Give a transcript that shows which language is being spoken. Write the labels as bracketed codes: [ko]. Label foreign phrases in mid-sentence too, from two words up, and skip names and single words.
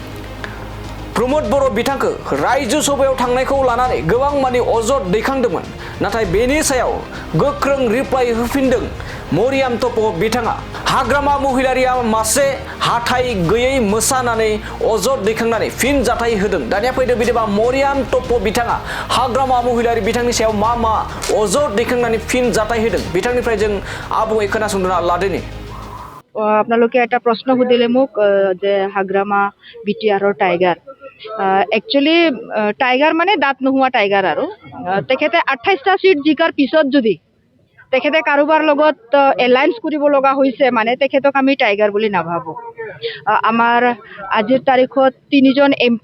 [brx] प्रमोद बर' बिथांखौ रायजो सभायाव थांनायखौ लानानै गोबां मानि अजद दैखांदोंमोन नाथाय बेनि सायाव गोख्रों रिप्लाइ होफिनदों मरियाम टप्प' बिथाङा हाग्रामा महिलारिया मासे हाथाय गैयै मोसा होननानै अजद दैखांनानै फिन जाथाय होदों दानिया फैदो बिदिबा मरियाम टप्प' बिथाङा हाग्रामा महिलारि बिथांनि सायाव मा अजद दैखांनानै फिन जाथाय होदों बिथांनिफ्राय जों आबुङै खोनासंना लादोनि [as] আপোনালোকে এটা প্ৰশ্ন সুধিলে মোক যে হাগ্ৰামা বিটিআৰৰ [en] tiger actually tiger [as] মানে দাঁত নোহোৱা টাইগাৰ আৰু তেখেতে 28টা সিট জিকাৰ পিছত যদি তেখেতে কাৰোবাৰ লগত এলায়েন্স কৰিব লগা হৈছে মানে তেখেতক আমি টাইগাৰ বুলি নাভাবো আমাৰ আজিৰ তাৰিখত 3জন এমপি